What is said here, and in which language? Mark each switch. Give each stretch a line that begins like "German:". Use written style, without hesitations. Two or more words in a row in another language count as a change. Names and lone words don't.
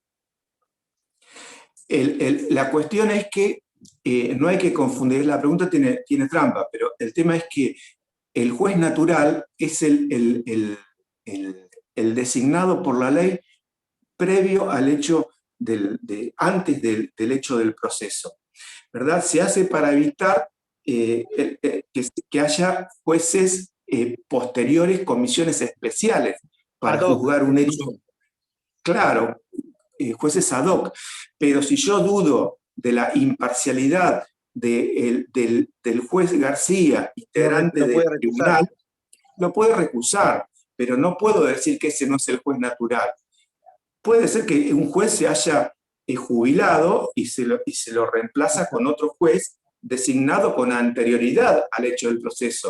Spanish: La cuestión es que no hay que confundir, la pregunta tiene trampa, pero el tema es que el juez natural es el designado por la ley previo al hecho antes del hecho del proceso, ¿verdad? Se hace para evitar que haya jueces posteriores, comisiones especiales para
Latin: Ad hoc.
Spanish: juzgar un hecho. Claro, jueces
Latin: ad hoc.
Spanish: Pero si yo dudo de la imparcialidad del juez García, integrante del tribunal, lo puede recusar, pero no puedo decir que ese no es el juez natural. Puede ser que un juez se haya jubilado y se lo reemplaza con otro juez designado con anterioridad al hecho del proceso.